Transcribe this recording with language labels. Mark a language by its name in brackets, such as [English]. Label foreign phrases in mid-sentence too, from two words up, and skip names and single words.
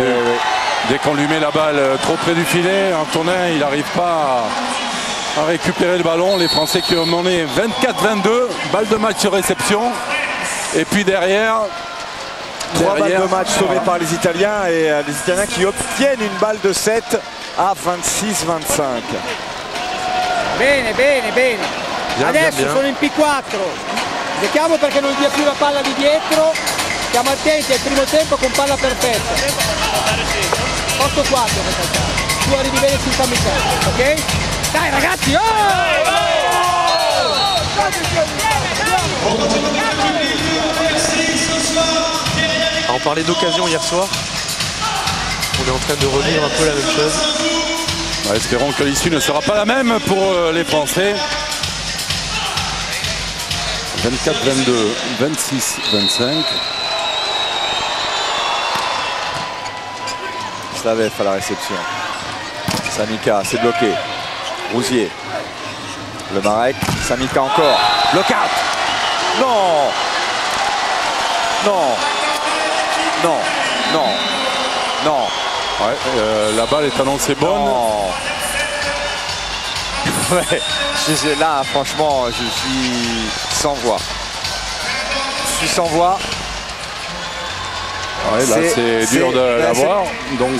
[French] Dès qu'on lui met la balle trop près du filet, Antonin, il n'arrive pas à récupérer le ballon. Les Français qui ont mené 24-22, balle de match sur réception. Et puis derrière... 3 balles de match sauvées par les Italiens et les Italiens qui obtiennent une balle de 7 à 26-25. [Italian] Bene, bene, bene. Adesso bien. sono in P4. Giochiamo perché non dia più la palla di dietro. Stiamo attenti al primo tempo con palla perfetta. Posto 4 per calciare. Tu arrivi bene sul kamikaze, ok? Dai ragazzi! [French] On parlait d'occasion hier soir. On est en train de relire un peu la même chose. Espérons que l'issue ne sera pas la même pour les Français. 24-22, 26-25. Slavev à la réception. Samika, c'est bloqué. Rousier. Le Marek. Samika encore. Blockout. Non. Non. Non. Non. Non. Ouais, la balle est annoncée bonne. Non. Ouais. Là, franchement, je suis sans voix. Je suis sans voix. Ouais, là, c'est dur de l'avoir. Donc.